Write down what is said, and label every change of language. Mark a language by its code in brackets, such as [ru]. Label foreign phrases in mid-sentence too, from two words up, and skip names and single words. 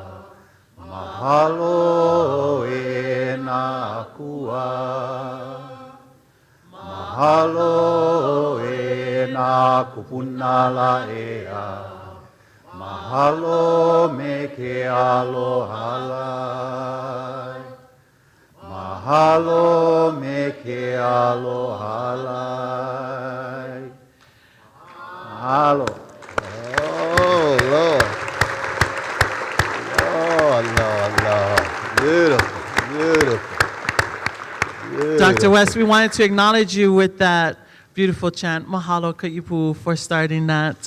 [haw] mahalo e nā kua mahalo e nā kupuna la ea mahalo me ke aloha lai mahalo me ke aloha lai mahalo. [en] Oh, Lord. Lord, Lord, Lord. Beautiful, beautiful. Dr. West, we wanted to acknowledge you with that beautiful chant, Mahalo Ka'ipu, for starting that.